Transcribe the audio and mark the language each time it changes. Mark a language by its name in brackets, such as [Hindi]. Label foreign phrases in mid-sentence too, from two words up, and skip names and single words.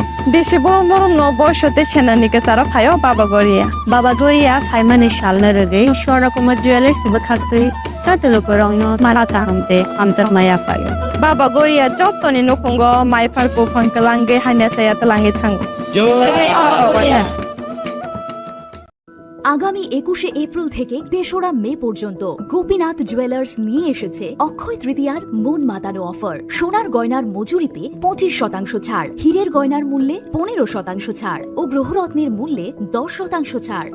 [Kok Borok] बेसे बरम बरम न बयसते सेनानिके सारा फायो बाबा गोरिया फाइमानि शालना रगे शोरा कुमार ज्वेलर्स बखाते चाते लुपुरगनो माराता हमते हमजर माया फायो बाबा गोरिया जतनि नखंगो माइफारको फंकलांगे हानेसाया तलांगे थांगो [Bangla] আগামী 21শে এপ্রিল থেকে ৩রা মে পর্যন্ত গোপীনাথ জুয়েলার্স নিয়ে এসেছে অক্ষয় তৃতীয়ার মন মাতানো অফার। সোনার গয়নার মজুরিতে 25% ছাড়, হীরের গয়নার মূল্যে 15% ছাড় ও গ্রহরত্নের মূল্যে 10% ছাড়।